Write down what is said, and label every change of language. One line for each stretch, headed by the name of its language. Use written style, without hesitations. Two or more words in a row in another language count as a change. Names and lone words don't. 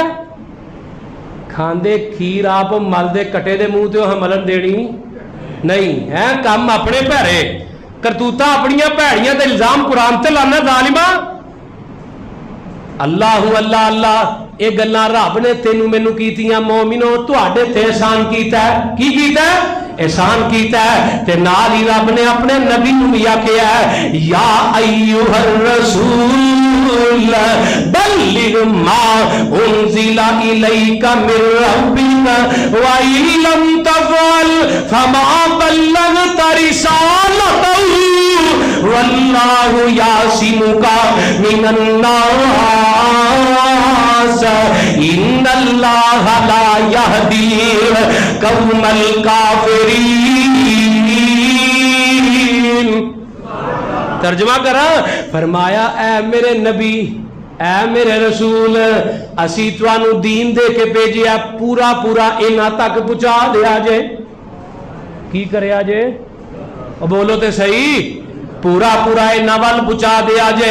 Punjabi: کھاندے کھیر آپ ملدے کٹے دے منہ تے ملن دینی نہیں ہے، کام اپنے بھیرے کرتوتا اپنیاں بھیڑیاں تے الزام قرآن تے لانا ظالما. اللہ اللہ اللہ، اے گلاں رب نے تینوں مینوں کیتیاں مومنو، تہاڈے تے احسان کیتا ہے. کی کیتا ہے؟ احسان کیتا ہے۔ تے نال ہی رب نے اپنے نبی نوں بھی آکھیا
Arabic: يا أيها الرسول بلغ ما أنزل إليك من ربك وإن لم تفعل فما بلغت رسالته والله يعصمك من الناس إن الله لا يهدي القوم الكافرين.
Punjabi: ترجمہ کرا، فرمایا اے میرے نبی، اے میرے رسول، اسی تہانوں دین دے کے بھیجیا، پورا پورا انہاں تک پہنچا دیا جے. کی کریا جے? بولو تے سہی، پورا پورا انہاں ول پہنچا دیا جے.